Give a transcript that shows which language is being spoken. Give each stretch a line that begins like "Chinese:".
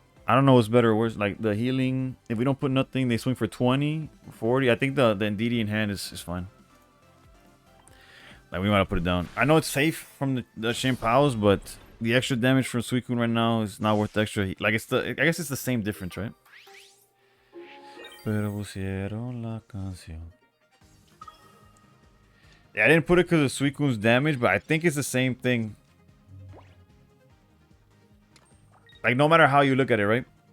English: I don't know what's better or worse. Like the healing, if we don't put nothing, they swing for 20, 40. I think the Indeedee in hand is fine. Like we want to put it down. I know it's safe from the Shampows, but the extra damage from Suicune right now is not worth the extra. Like it's I guess it's the same difference, right?
Spanish: Pero pusieron la canción.
English: Yeah, I didn't put it because of Suicune's damage, but I think it's the same thing. Like, no matter how you look at it, right?